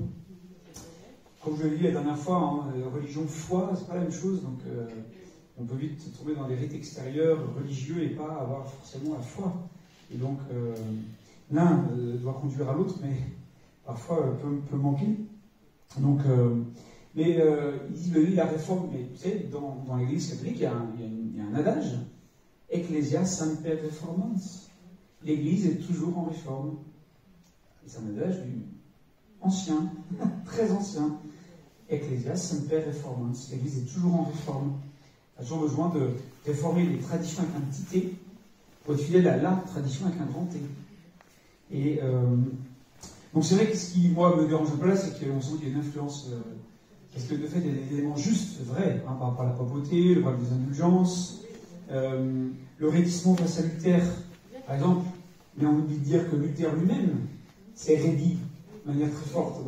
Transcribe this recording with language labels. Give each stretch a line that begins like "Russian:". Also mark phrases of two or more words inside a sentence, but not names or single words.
French: Comme je l'ai dit la dernière fois, hein, religion, foi, c'est pas la même chose, donc on peut vite se trouver dans des rites extérieurs religieux et pas avoir forcément la foi. Et donc, l'un doit conduire à l'autre, mais parfois peut manquer. Donc, mais il dit, lui, la réforme, mais vous savez, dans l'Église catholique, il y a un adage,
Latin: Ecclesia semper reformans.
French: L'Église est toujours en réforme. Et c'est un adage ancien, très ancien.
Latin: Ecclesia semper reformans.
French: L'Église est toujours en réforme. Elle a toujours besoin de réformer les traditions avec un petit T pour être fidèle à la tradition avec un grand T. Et donc c'est vrai que ce qui, moi, me dérange un peu là, c'est qu'on sent qu'il y a une influence... parce que de fait, il y a des éléments justes, vrais, hein, par rapport à la papauté, le problème des indulgences, le raidissement face à Luther, par exemple, mais on oublie de dire que Luther lui-même s'est raidi de manière très forte.